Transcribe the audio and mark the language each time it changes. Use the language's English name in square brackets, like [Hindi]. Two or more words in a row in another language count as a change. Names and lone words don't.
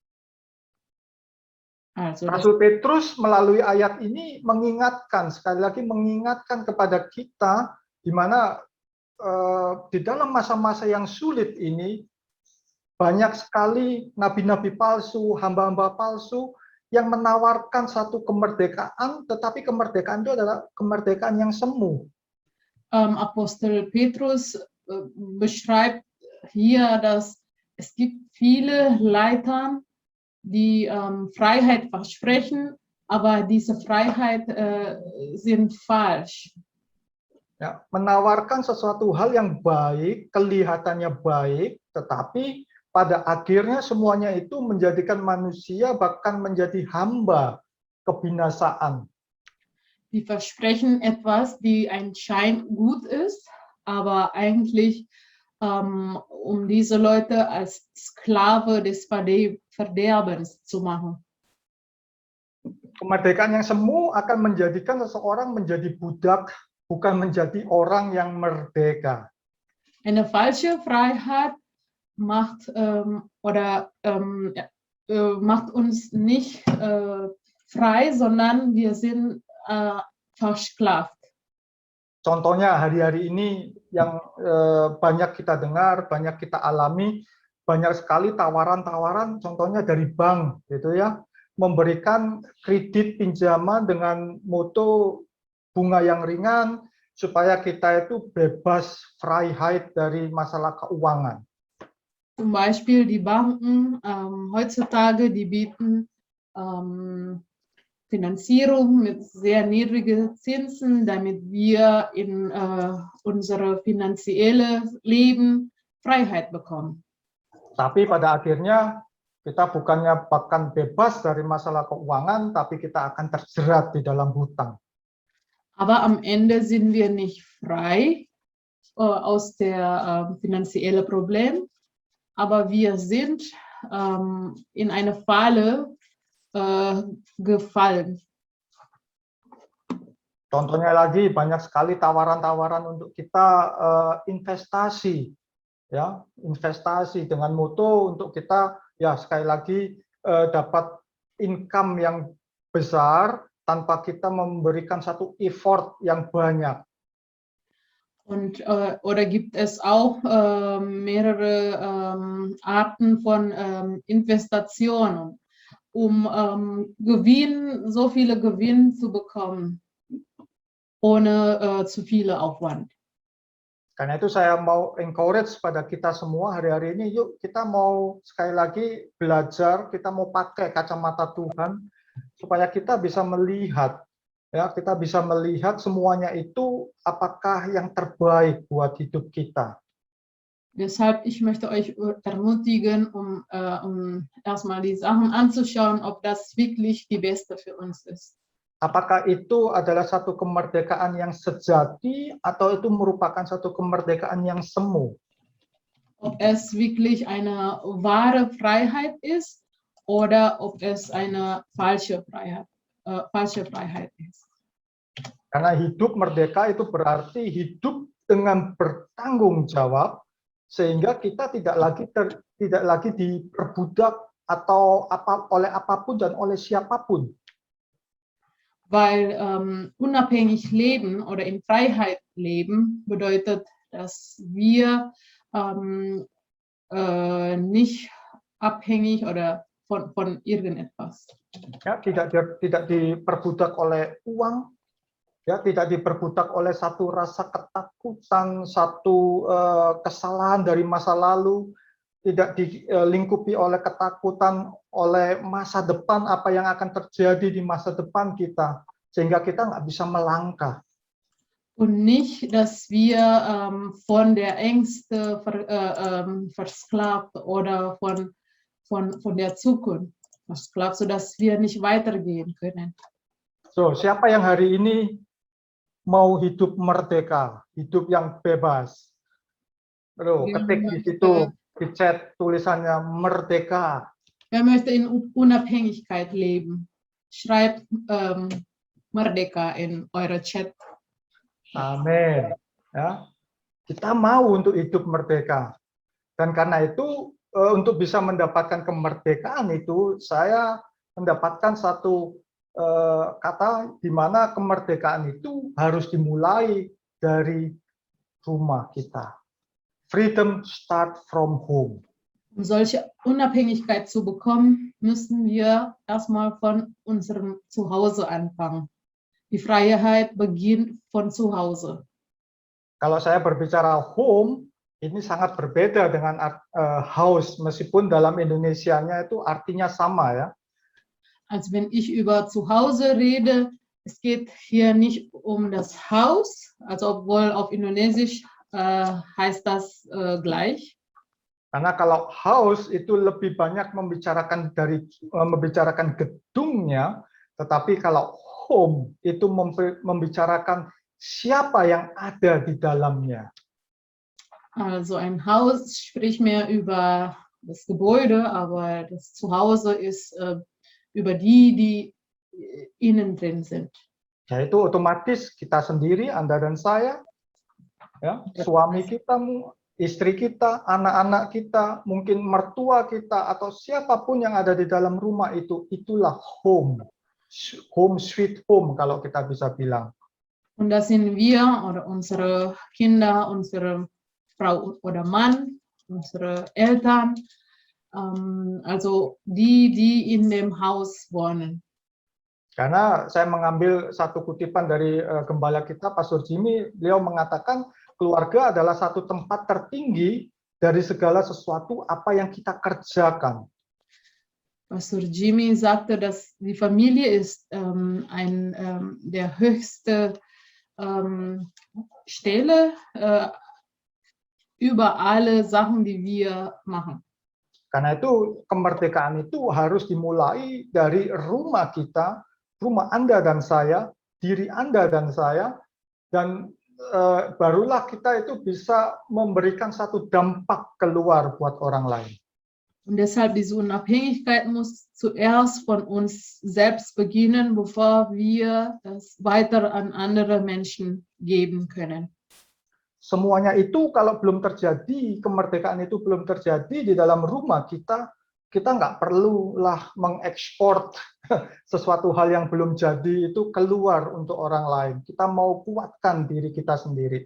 [Indonesian] Rasul Petrus melalui ayat ini mengingatkan, sekali lagi mengingatkan kepada kita, di mana di dalam masa-masa yang sulit ini, banyak sekali nabi-nabi palsu, hamba-hamba palsu, yang menawarkan satu kemerdekaan, tetapi kemerdekaan itu adalah kemerdekaan yang semu. [German] Apostel Petrus beschreibt hier, dass es gibt viele Leiter, die Freiheit versprechen, aber diese Freiheit sind falsch. [Indonesian] Ya, menawarkan sesuatu hal yang baik, kelihatannya baik, tetapi pada akhirnya semuanya itu menjadikan manusia bahkan menjadi hamba kebinasaan. [German] Die versprechen etwas, die ein Schein gut ist, aber eigentlich um diese Leute als Sklave des Verderbens zu machen. [Indonesian] Kemerdekaan yang semu akan menjadikan seseorang menjadi budak, bukan menjadi orang yang merdeka. [German] Eine falsche Freiheit macht macht uns nicht frei, sondern wir sind versklavt. [Indonesian] Contohnya hari-hari ini yang banyak kita dengar, banyak kita alami, banyak sekali tawaran-tawaran, contohnya dari bank, gitu ya, memberikan kredit pinjaman dengan mutu bunga yang ringan supaya kita itu bebas Freiheit dari masalah keuangan. [German] Zum Beispiel die Banken heutzutage, die bieten Finanzierung mit sehr niedrigen Zinsen, damit wir in unsere finanzielle Leben Freiheit bekommen. [Indonesian] Tapi pada akhirnya kita bukannya bahkan bebas dari masalah keuangan, tapi kita akan terjerat di dalam hutang. [German] Aber am Ende sind wir nicht frei aus der finanziellen Problem, aber wir sind in eine Falle gefallen. [Indonesian] Contohnya lagi banyak sekali tawaran-tawaran untuk kita investasi, ya, investasi dengan mutu untuk kita ya sekali lagi dapat income yang besar tanpa kita memberikan satu effort yang banyak. [German] Und oder gibt es auch mehrere Arten von Investitionen, um so viele Gewinn zu bekommen, ohne zu viel Aufwand. [Indonesian] Karena itu saya mau encourage pada kita semua hari-hari ini, yuk kita mau sekali lagi belajar, kita mau pakai kacamata Tuhan, supaya kita bisa melihat, ya kita bisa melihat semuanya itu apakah yang terbaik buat hidup kita. [German] Deshalb, ich möchte euch ermutigen, um erstmal die Sachen anzuschauen, ob das wirklich die beste für uns ist. [Indonesian] Apakah itu adalah satu kemerdekaan yang sejati atau itu merupakan satu kemerdekaan yang semu? [German] Ob es wirklich eine wahre Freiheit ist oder ob es eine falsche Freiheit ist. [Indonesian] Karena hidup merdeka itu berarti hidup dengan bertanggung jawab, sehingga kita tidak lagi diperbudak atau oleh apapun dan oleh siapapun. [German] Weil unabhängig leben oder in Freiheit leben bedeutet, dass wir nicht abhängig oder von irgendetwas. [Indonesian] Ya, tidak diperbudak oleh uang, ya, tidak diperbudak oleh satu rasa ketakutan, satu kesalahan dari masa lalu, tidak dilingkupi oleh ketakutan oleh masa depan, apa yang akan terjadi di masa depan kita, sehingga kita nggak bisa melangkah. [German] Und nicht, dass wir von der Ängste versklavt oder von der Zukunft versklavt, sodass wir nicht weitergehen können. [Indonesian] So, siapa yang hari ini mau hidup merdeka, hidup yang bebas? Ketik di situ di chat tulisannya merdeka. [German] Wer möchte in Unabhängigkeit leben? Schreibt Merdeka in eure Chat. [Indonesian] Amin. Ya, kita mau untuk hidup merdeka. Dan karena itu untuk bisa mendapatkan kemerdekaan itu, saya mendapatkan satu kata di mana kemerdekaan itu harus dimulai dari rumah kita. [English] Freedom start from home. [German] Um solche Unabhängigkeit zu bekommen, müssen wir erstmal von unserem Zuhause anfangen. Die Freiheit beginnt von zu Hause. [Indonesian] Kalau saya berbicara home, ini sangat berbeda dengan house, meskipun dalam Indonesianya itu artinya sama ya. [German] Also wenn ich über Zuhause rede, es geht hier nicht um das Haus, also obwohl auf Indonesisch heißt das gleich. [Indonesian] Karena kalau house itu lebih banyak membicarakan gedungnya, tetapi kalau home itu membicarakan siapa yang ada di dalamnya. [German] Also ein Haus spricht mehr über das Gebäude, aber das Zuhause ist über die innen drin sind. [Indonesian] Yaitu otomatis kita sendiri, Anda dan saya, ya, suami kita, istri kita, anak-anak kita, mungkin mertua kita, atau siapapun yang ada di dalam rumah itu, itulah home. [English] Home sweet home [Indonesian] kalau kita bisa bilang. [German] Und das sind wir oder unsere Kinder, unsere Frau oder Mann, unsere Eltern, also die in dem Haus wohnen. [Indonesian] Karena saya mengambil satu kutipan dari gembala kita, Pastor Jimmy, beliau mengatakan keluarga adalah satu tempat tertinggi dari segala sesuatu apa yang kita kerjakan. [German] Pastor Jimmy sagte, dass die Familie ist der höchste Stelle über alle Sachen, die wir machen. [Indonesian] Karena itu kemerdekaan itu harus dimulai dari rumah kita, rumah Anda dan saya, diri Anda dan saya, dan barulah kita itu bisa memberikan satu dampak keluar buat orang lain. [German] Und deshalb diese Unabhängigkeit muss zuerst von uns selbst beginnen, bevor wir das weiter an andere Menschen geben können. [Indonesian] Semuanya itu kalau belum terjadi, kemerdekaan itu belum terjadi di dalam rumah kita, kita nggak perlulah mengekspor sesuatu hal yang belum jadi itu keluar untuk orang lain. Kita mau kuatkan diri kita sendiri.